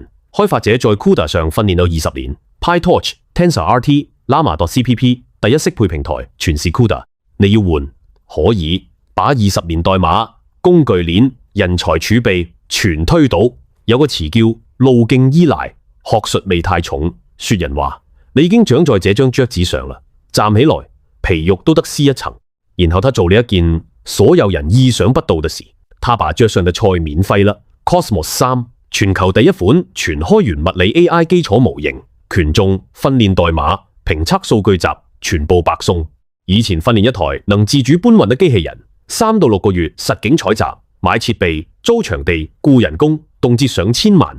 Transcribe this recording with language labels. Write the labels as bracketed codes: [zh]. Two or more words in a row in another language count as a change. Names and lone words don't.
[zh] 開發者在 CUDA 上訓練了20年 ，PyTorch、TensorRT、Llama.cpp 第一適配平台全是 CUDA。你要換可以把20年代碼、工具鏈、人才儲備全推倒。有個詞叫路徑依賴，學術味太重。說人話，你已經長在這張桌子上了，站起來皮肉都得撕一層。然後他做了一件所有人意想不到的事，他把桌上的菜免費了。Cosmos 3 全球第一款全開源物理 AI 基礎模型，權重、訓練代碼、評測數據集全部白送。以前訓練一台能自主搬運的機器人，3到6個月實景採集、買設備、租場地、僱人工，動輒上千萬。